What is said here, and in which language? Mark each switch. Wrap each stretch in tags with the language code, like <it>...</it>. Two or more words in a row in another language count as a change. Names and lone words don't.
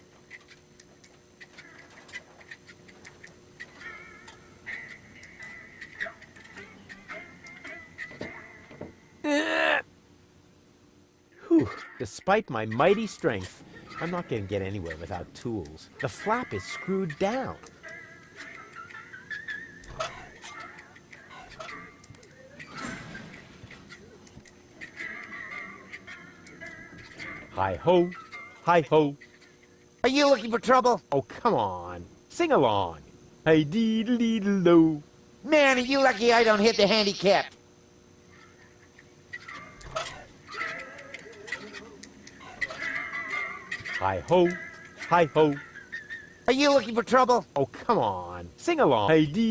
<en>Whew. Despite my mighty strength, I'm not going to get anywhere without tools. The flap is screwed down. Hi-ho, hi-ho. Are you looking for trouble? Oh, come on. Sing along. Hi-dee-dee-dee-do. Man, are you lucky I don't hit the handicap. Hi-ho, hi-ho. Are you looking for trouble? Oh, come on. Sing along. Hi-dee.</en>